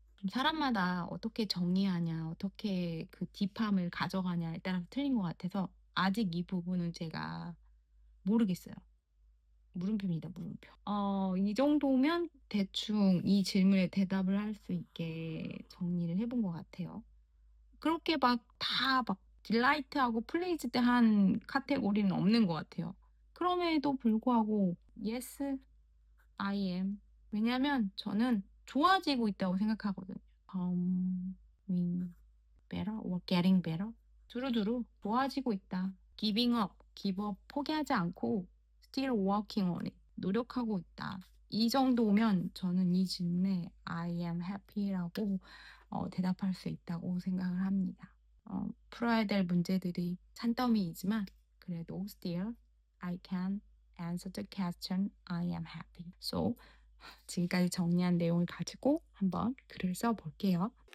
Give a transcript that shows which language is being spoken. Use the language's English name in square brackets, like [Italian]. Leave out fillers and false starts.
[Korean] 사람마다 어떻게 정의하냐, 어떻게 그 딥함을 가져가냐에 따라서 틀린 것 같아서 아직 이 부분은 제가 모르겠어요. 물음표입니다, 물음표. 이 정도면 대충 이 질문에 대답을 할 수 있게 정리를 해본 것 같아요. 그렇게 막 다 막 딜라이트하고 플레이즈드한 카테고리는 없는 것 같아요. 그럼에도 불구하고 [English] yes, I am. [Korean] 왜냐면 저는 좋아지고 있다고 생각하거든요. [English] becoming better or getting better. [Korean] 두루두루 좋아지고 있다. [English] giving up, give up, [Korean] 포기하지 않고 [English] still working on it. [Korean] 노력하고 있다. 이 정도면 저는 이 질문에 [English] I am happy [Korean] 라고 대답할 수 있다고 생각을 합니다. 풀어야 될 문제들이 산더미이지만 그래도 [English] still I can answer the question I am happy. So [Korean] 지금까지 정리한 내용을 가지고 한번 글을 써볼게요.